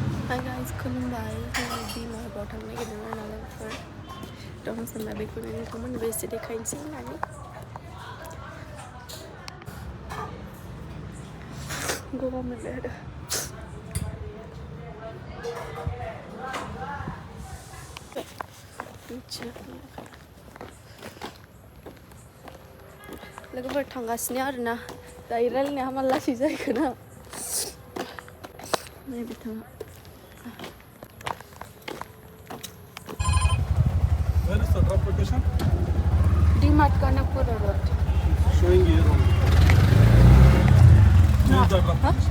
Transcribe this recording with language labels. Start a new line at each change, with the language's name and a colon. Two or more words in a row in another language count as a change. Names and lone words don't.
English: Hi guys,
Bodo: खुलुमबाय जोङो दिमार्टआव थांनो नागिरदोंमोन नालाय दं सानना बेखौनो नोंथांमोननोबो एसे देखायनोसै होननानै गगा मोनदों आरो लोगोफोर थांगासिनो आरोना दायो रायलायनाया हामा लासै जाहैगोन ना नै बिथाङा
English: Where is the drop location? DMart Kanakpura Road. Showing here only. Where is the drop location?